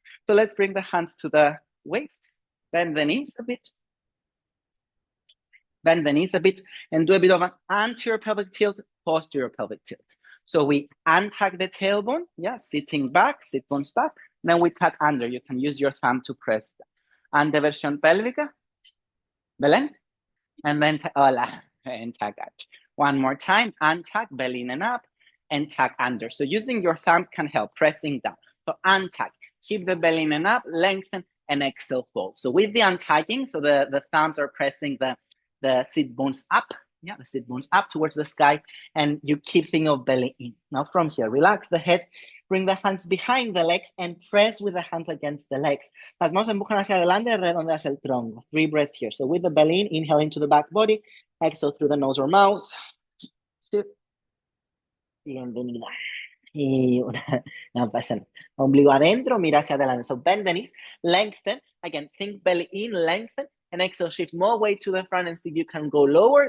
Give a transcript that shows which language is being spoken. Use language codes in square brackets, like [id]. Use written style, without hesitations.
[en] So let's bring the hands to the waist, bend the knees a bit. Bend the knees a bit and do a bit of an anterior pelvic tilt, posterior pelvic tilt. So we untuck the tailbone, sitting back, sit bones back. Then we tuck under. You can use your thumb to press that. [es] Anteversión pélvica, Belén. [en] And then, hola, and tuck out. One more time, untuck, belly in and up, and tuck under. So using your thumbs can help, pressing down. So untuck, keep the belly in and up, lengthen, and exhale, fold. So with the untucking, so the thumbs are pressing the sit bones up, the sit bones up towards the sky, and you keep thinking of belly in. Now from here, relax the head, bring the hands behind the legs, and press with the hands against the legs. [es] Las manos empujan hacia adelante, redondeas el tronco. [en] 3 breaths here. So with the belly in, inhale into the back body, exhale through the nose or mouth. [es] 2. Bienvenida. Y una, no pasa nada. Ombligo adentro, mira hacia adelante. [en] So bend the knees, lengthen. Again, think belly in, lengthen, and exhale, shift more weight to the front and see if you can go lower.